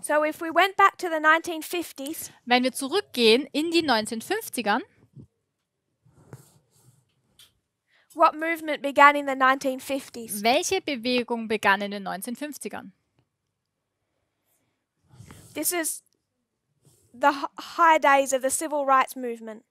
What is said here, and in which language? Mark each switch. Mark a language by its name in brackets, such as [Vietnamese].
[English] So if we went back to the 1950s, [German] Wenn wir zurückgehen in die 1950ern, [English] what movement began in the 1950s? [German] welche Bewegung begann in den 1950ern? [English] This is the high days of the civil rights movement.